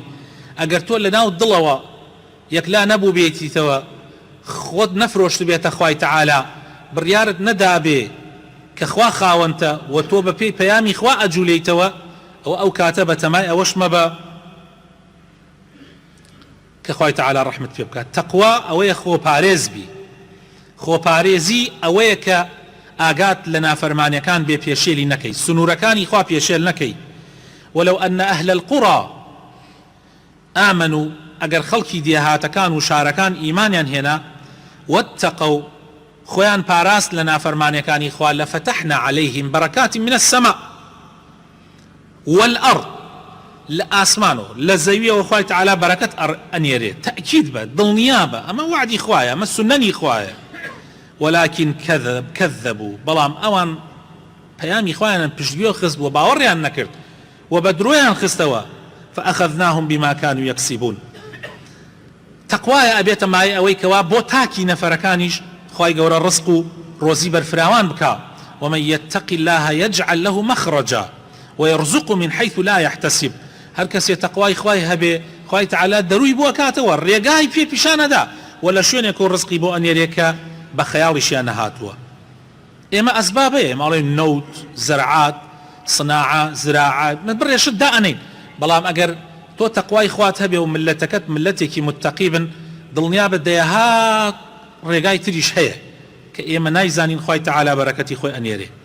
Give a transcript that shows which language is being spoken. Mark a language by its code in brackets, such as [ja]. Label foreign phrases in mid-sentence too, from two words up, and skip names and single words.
[ckb] ئەگەر تۆ لە ناو دڵەوە یەکلا نەبوو بێتیتەوە، خۆت نەفرۆشت بێتە خوای تەعالا، بڕیارت نەدابێ کە خوا خاوەنتە و تۆ بە پێی پەیامی خوا ئەجوولەیتەوە، ئەو کاتە بە تەمای ئەوەش مەبە کە خوای تەعالا ڕەحمت پێ بکات. تەقوا ئەوەیە خۆپارێز بی، خۆپارێزی ئەوەیە کە ئاگات لە نافەرمانیەکان بێ پێشێلی نەکەی، سنوورەکانی خوا پێشێل نەکەی. [ar] ولو أن أهل القرى آمنوا [ckb] ئەگەر خەڵکی دێهاتەکان و شارەکان ئیمانیان هێنا واتقوا خۆیان پاراست لە نافەرمانیەکانی خوا [ar] لفتحنا عليهم بركات من السماء والأرض، [ckb] لە ئاسمانەوە لە زەویەوە خوای تەعالا بەرەکەت ئەنێرێت. تەئکید بە دڵنیا بە ئەمە وعدی خوایە، ئەمە سونەنی خوایە. [ar] ولكن كذبوا [ckb] بەڵام ئەوان پەیامی خوایان پشتگوێ خست و باوەڕیان نەکرد و بە درۆیان خستەوە. [ar] فأخذناهم بما كانوا يكسبون. [ckb] تەقوایە ئەبێتە مای ئەوەی کەوا بۆ تاکی نەفەرەکانیش خوای گەورە ڕزق و ڕۆزی بەرفراوان بکا. [ar] ومن يتق الله يجعل له مخرجا ويرزق من حيث لا يحتسب. [ckb] هەر کەسێ تەقوای خوای هەبێ خوای تەعالا دەروی بۆ کاتەوە، ڕێگای پێ پیشانەدا و لە شوێنێک و ڕزقی بۆ ئەنێرێکە بە خەیاڵیشیان نەهاتووە. ئێمە ئەسبابەیە ماڵێ نەوت، زەرعات، صناعە، زراعات من بڕێشت دائەنین، بەڵام ئەگەر تۆ تەقوای خوات هەبێ و ملەتەکەت ملەتێکی متەقی بن، دڵنیا بە دەیەها ڕێگای تریش هەیە کە ئێمە نایزانین خوای تەعالا بەرەکەتی خۆی ئەنێرێ.